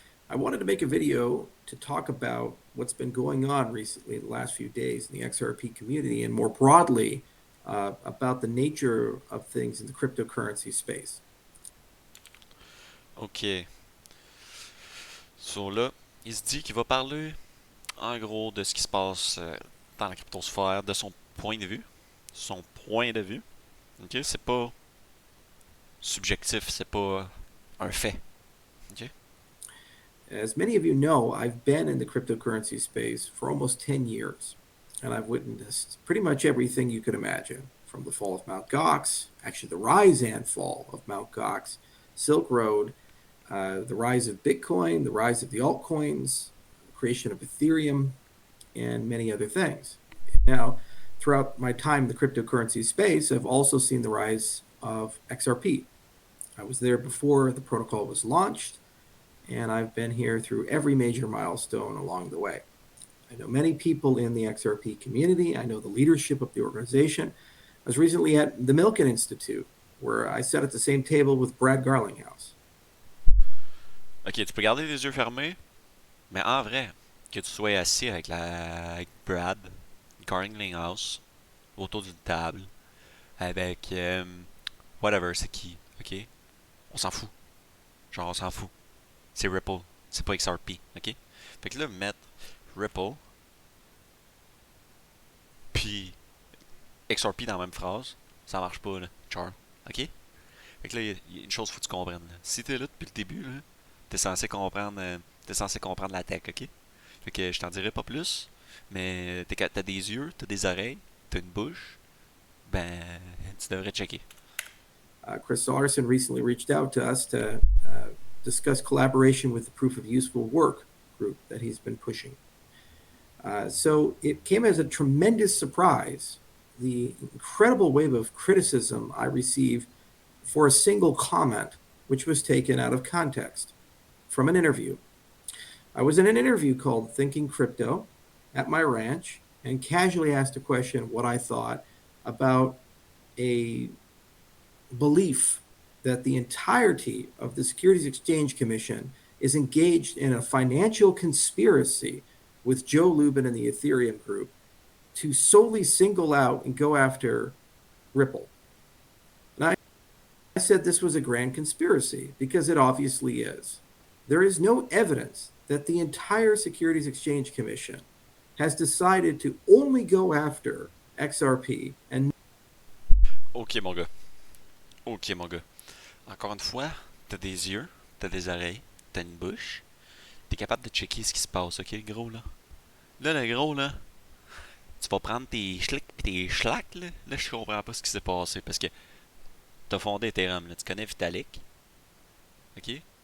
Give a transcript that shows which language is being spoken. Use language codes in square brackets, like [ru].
[en] I wanted to make a video to talk about what's been going on recently in the last few days in the XRP community and more broadly about the nature of things in the cryptocurrency space. Ok. [fr] So là, il se dit qu'il va parler en gros de ce qui se passe dans la cryptosphère, de son point de vue. Son point de vue. Ok, c'est pas subjectif, c'est pas un fait. Ok. [en] As many of you know, I've been in the cryptocurrency space for almost 10 years, and I've witnessed pretty much everything you could imagine from the fall of Mt. Gox, actually, the rise and fall of Mt. Gox, Silk Road, the rise of Bitcoin, the rise of the altcoins, the creation of Ethereum, and many other things. Now, throughout my time in the cryptocurrency space, I've also seen the rise of XRP. I was there before the protocol was launched, and I've been here through every major milestone along the way. I know many people in the XRP community. I know the leadership of the organization. I was recently at the Milken Institute, where I sat at the same table with Brad Garlinghouse. [fr] Ok, tu peux garder les yeux fermés, mais en vrai, que tu sois assis avec Brad, Garlinghouse, autour d'une table, avec whatever, c'est qui, ok? On s'en fout. Genre, on s'en fout. C'est Ripple, c'est pas XRP, ok? Fait que là, mettre Ripple puis XRP dans la même phrase, ça marche pas, là, Char, ok? Fait que là, il y a une chose qu'il faut que tu comprennes. Là. Si t'es là depuis le début, là, t'es censé comprendre la tech, ok? Fait que je t'en dirai pas plus, mais t'as des yeux, t'as des oreilles, t'as une bouche, ben, tu devrais checker. [en] Chris Larson recently reached out to us to discuss collaboration with the Proof of Useful Work group that he's been pushing. So it came as a tremendous surprise, the incredible wave of criticism I received for a single comment, which was taken out of context from an interview. I was in an interview called Thinking Crypto at my ranch and casually asked a question what I thought about a belief that the entirety of the Securities Exchange Commission is engaged in a financial conspiracy with Joe Lubin and the Ethereum group to solely single out and go after Ripple. And I said this was a grand conspiracy because it obviously is. There is no evidence that the entire Securities Exchange Commission has decided to only go after XRP and [fr] Ok, mon gars. Ok, mon gars. Encore une fois, t'as des yeux, t'as des oreilles, t'as une bouche. T'es capable de checker ce qui se passe, ok, le gros, là? Là, le gros, là, Tu vas prendre tes schlicks pis tes schlacks, là. Là, je comprends pas ce qui s'est passé parce que t'as fondé Ethereum, là. Tu connais Vitalik, ok?